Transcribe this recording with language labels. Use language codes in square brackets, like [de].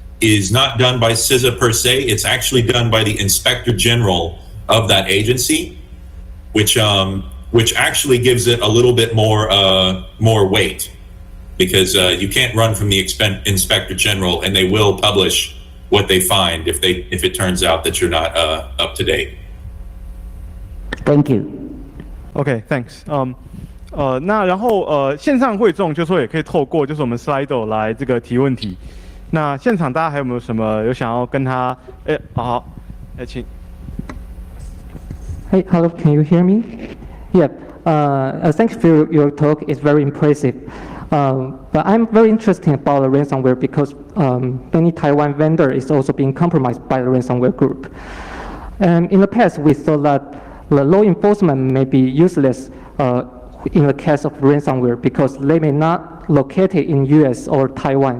[en] is not done by CISA per se. It's actually done by the Inspector General of that agency, which actually gives it a little bit more weight, because you can't run from the Inspector General, and they will publish what they find if it turns out that you're not up to date. Thank you. OK, thanks. [zh] 那然后线上会众就说也可以透过就是我们 Slido 来这个提问题。那现场大家还有没有什么有想要跟他？好，请。 [en] Hey, hello, can you hear me? Yeah, thank you for your talk. It's very impressive. But I'm very interested about the ransomware because many Taiwan vendor is also being compromised by the ransomware group. In the past, we thought that the law enforcement may be useless in the case of ransomware because they may not located in US or Taiwan.